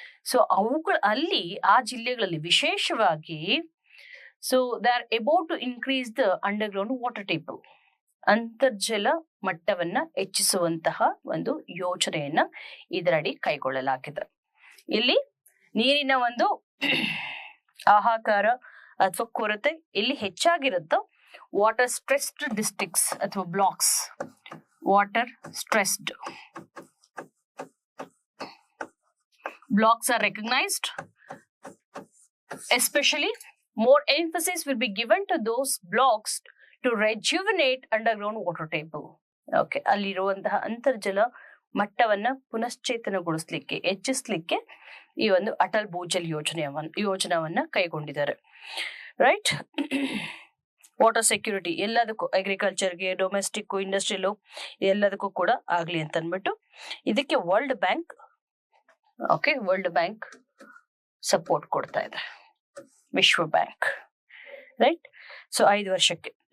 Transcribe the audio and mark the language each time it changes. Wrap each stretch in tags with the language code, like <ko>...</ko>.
<kn>So ಅವುಗಳ ಅಲ್ಲಿ ಆ ಜಿಲ್ಲೆಗಳಲ್ಲಿ ವಿಶೇಷವಾಗಿ</kn> <en>so they are about to increase the underground water table,</en> <kn>ಅಂತರ್ಜಲ ಮಟ್ಟವನ್ನ ಹೆಚ್ಚಿಸುವಂತಹ ಒಂದು ಯೋಜನೆಯನ್ನ ಇದರಡಿ ಕೈಗೊಳ್ಳಲಾಗಿದೆ. ಇಲ್ಲಿ ನೀರಿನ ಒಂದು ಹಾಹಾಕಾರ ಅಥವಾ ಕೊರತೆ ಇಲ್ಲಿ ಹೆಚ್ಚಾಗಿರುತ್ತೋ ವಾಟರ್ ಸ್ಟ್ರೆಸ್ಡ್ ಡಿಸ್ಟ್ರಿಕ್ಟ್ಸ್ ಅಥವಾ blocks.</kn> <en>Water stressed blocks are recognized. Especially, more emphasis will be given to those blocks to rejuvenate underground water table.</en> <kn>Okay, ಅಲ್ಲಿರುವಂತಹ ಅಂತರ್ಜಲ ಮಟ್ಟವನ್ನ ಪುನಶ್ಚೇತನಗೊಳಿಸ್ಲಿಕ್ಕೆ, ಹೆಚ್ಚಿಸ್ಲಿಕ್ಕೆ ಈ ಒಂದು ಅಟಲ್ ಭೂಜಲ್ ಯೋಜನಾವನ್ನ ಕೈಗೊಂಡಿದ್ದಾರೆ. ರೈಟ್. ವಾಟರ್ ಸೆಕ್ಯೂರಿಟಿ ಎಲ್ಲದಕ್ಕೂ, ಅಗ್ರಿಕಲ್ಚರ್ಗೆ, ಡೊಮೆಸ್ಟಿಕ್, ಇಂಡಸ್ಟ್ರಿಯಲ್ ಎಲ್ಲದಕ್ಕೂ ಕೂಡ ಆಗ್ಲಿ ಅಂತ ಅಂದ್ಬಿಟ್ಟು ಇದಕ್ಕೆ world bank world bank support ಕೊಡ್ತಾ ಇದೆ, ವಿಶ್ವ ಬ್ಯಾಂಕ್. ರೈಟ್. ಸೊ 5 ವರ್ಷಕ್ಕೆ.</kn>